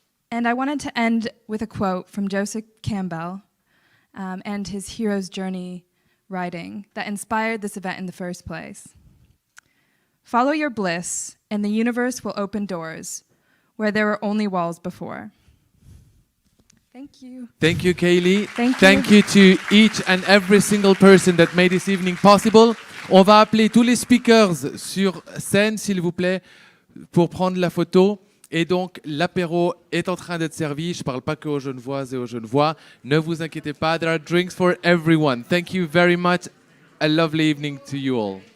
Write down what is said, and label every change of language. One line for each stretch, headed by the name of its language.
English: And I wanted to end with a quote from Joseph Campbell and his Hero's Journey writing that inspired this event in the first place. Follow your bliss, and the universe will open doors where there were only walls before. Thank you. Thank you, Kaylee. Thank you. To each and every single person that made this evening possible.
French: On va appeler tous les speakers sur scène, s'il vous plaît, pour prendre la photo. Et donc, l'apéro est en train d'être servi. Je ne parle pas qu'aux Genevoises et aux Genevois. Ne vous inquiétez pas.
English: There are drinks for everyone. Thank you very much. A lovely evening to you all.